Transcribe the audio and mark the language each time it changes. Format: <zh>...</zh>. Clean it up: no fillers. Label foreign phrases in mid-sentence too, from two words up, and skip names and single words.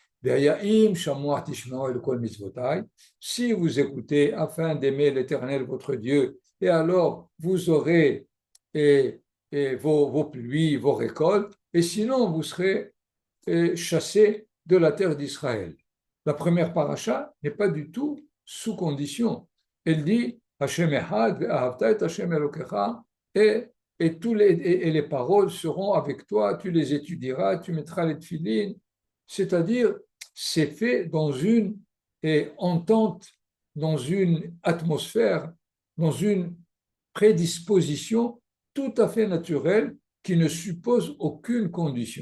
<fr>Si vous écoutez afin d'aimer l'Éternel votre Dieu, et alors vous aurez vos pluies, vos récoltes, et sinon vous serez chassés de la terre d'Israël. La première paracha n'est pas du tout sous condition.</fr> <he>Elle dit ה' אחד ואהבת את ה' אלהיך,</he> <fr>et les paroles seront avec toi, tu les étudieras, tu mettras les tefilines. C'est-à-dire, c'est fait dans une entente, dans une atmosphère dans une prédisposition tout à fait naturelle qui ne suppose aucune condition.</fr>